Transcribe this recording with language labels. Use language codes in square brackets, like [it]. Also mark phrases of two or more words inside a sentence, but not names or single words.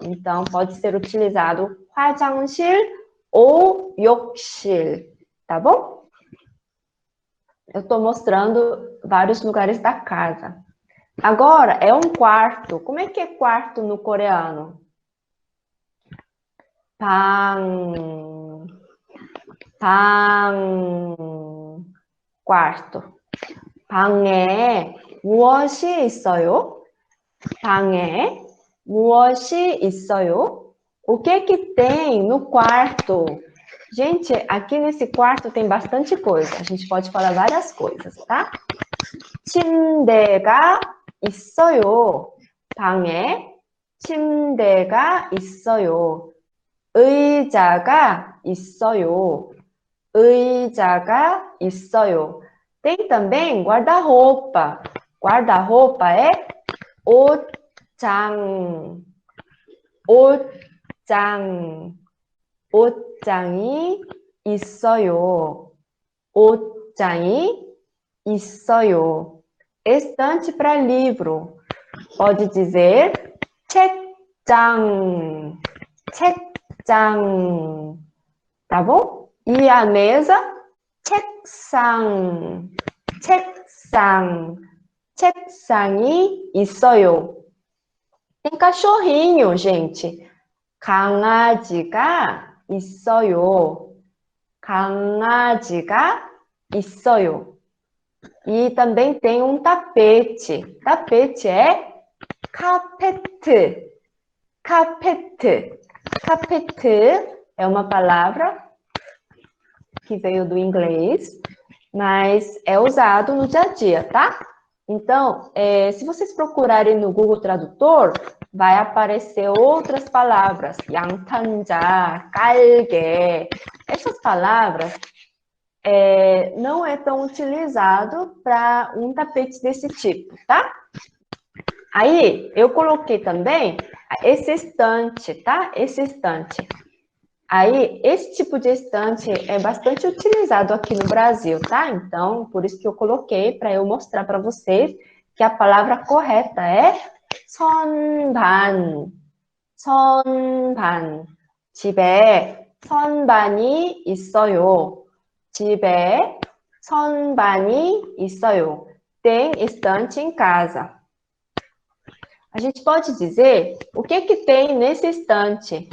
[pt] Então, pode ser utilizado 화장실 ou 욕실, tá bom? Eu estou mostrando vários lugares da casa. Agora, é um quarto. Como é que é quarto no coreano? [ko] 방, 방, quarto. 방에 무엇이 있어요? 방에 무엇이 있어요? [pt] O que tem no quarto? Gente, aqui nesse quarto tem bastante coisa. A gente pode falar várias coisas, tá? [ko] 침대가 있어요. 방에 침대가 있어요. 의자가 있어요. 의자가 있어요. [pt] Tem também guarda-roupa. Guarda-roupa é 옷장. [ko] 옷장. 옷장이 있어요. 옷장이 있어요. [pt] Estante para livro. Pode dizer 책장. [ko] 책장. [pt] Tá bom? E a mesa? [ko] 책상. 책상. 책상이 있어요. [pt] Tem cachorrinho, gente. [ko] 강아지가 있어요. 강아지가 있어요. [pt] E também tem um tapete. Tapete é carpete. Carpete. Carpete é uma palavra que veio do inglês, mas é usado no dia a dia, tá? Então, se vocês procurarem no Google Tradutor, vai aparecer outras palavras. [ko] 양탄자, 깔개. [pt] Essas palavras não é tão utilizado para um tapete desse tipo, tá? Aí, eu coloquei também esse estante, tá? Esse estante. Aí, esse tipo de estante é bastante utilizado aqui no Brasil, tá? Então, por isso que eu coloquei para eu mostrar para vocês que a palavra correta é 선반. [ko] 선반. 집에 선반이 있어요. 집에 선반이 있어요. [pt] Tem estante em casa. A gente pode dizer o que tem nesse estante.